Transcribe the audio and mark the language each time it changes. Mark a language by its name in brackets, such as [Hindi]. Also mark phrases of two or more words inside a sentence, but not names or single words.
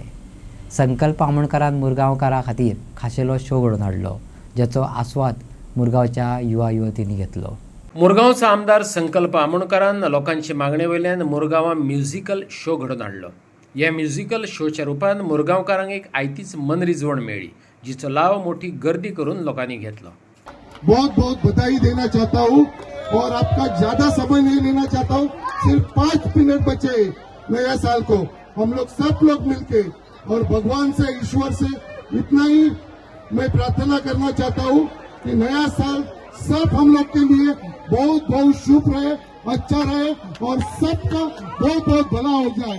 [Konkani] संकल्प आमोणकरान मुरगांवकारां खातीर खाशेलो शो घडोवन हाडलो, जाचो आस्वाद मुरगांवच्या युवा युवतींनी घेतलो. मुरगांवचो आमदार संकल्प आमोणकरान लोकांचे मागणे वयल्यान मुरगांवां [English] musical show [Konkani] घडोवन हाडलो. ह्या म्युझिकल शोच्या रुपान मुरगांवकारांक एक आयतीच मनरिजवण मेळ्ळी, जिचो लाव मोठी गर्दी करून लोकांनी घेतलो. [Hindi] बहुत बहुत बधाई देना चाहता हूँ और आपका ज्यादा समय नहीं लेना चाहता हूँ. सिर्फ 5 मिनट बचे नया साल को. हम लोग सब लोग मिलके और भगवान से, ईश्वर से इतना ही मैं प्रार्थना करना चाहता हूँ कि नया साल सब हम लोग के लिए बहुत बहुत शुभ रहे, अच्छा रहे और सबका बहुत बहुत भला हो जाए.